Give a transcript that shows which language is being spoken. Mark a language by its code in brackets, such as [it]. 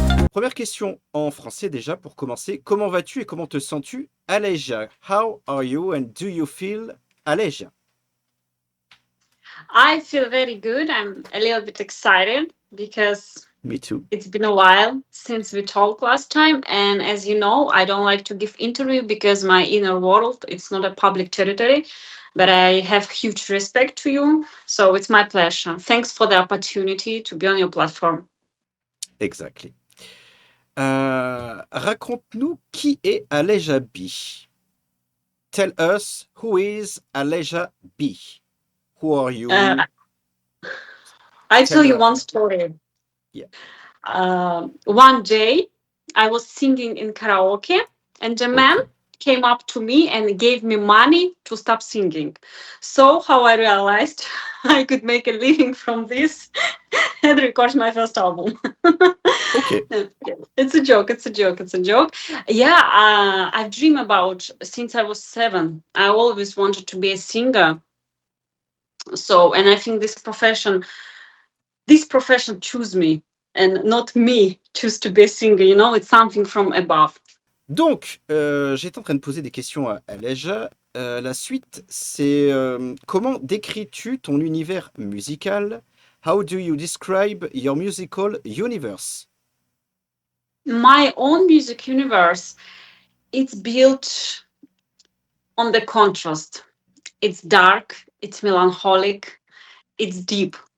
[fr] Première question en français déjà pour commencer. Comment vas-tu et comment te sens-tu, Aleja? [en] How are you and do you feel, Aleja? I feel very good. I'm a little bit excited because Me too. it's been a while since we talked last time. And as you know, I don't like to give interview because my inner world, it's not a public territory, but I have huge respect to you. So it's my pleasure. Thanks for the opportunity to be on your platform. Exactly. [fr] Raconte-nous qui est Aleja B. [en] Tell us who is Aleja B. Who are you? Uh, I tell you Tell one story. yeah. One day I was singing in karaoke and a man Okay. came up to me and gave me money to stop singing. So how I realized I could make a living from this and record my first album. Okay. It's a joke. It's a joke. It's a joke. Yeah, I've dreamed about since I was 7. I always wanted to be a singer. So, and I think this profession choose me and not me choose to be a singer. You know, it's something from above. [fr] Donc, j'étais en train de poser des questions à Aleja. La suite, c'est comment décris-tu ton univers musical? [en] How do you describe your musical universe? My own music universe, it's built on the contrast. It's dark, it's melancholic, it's deep.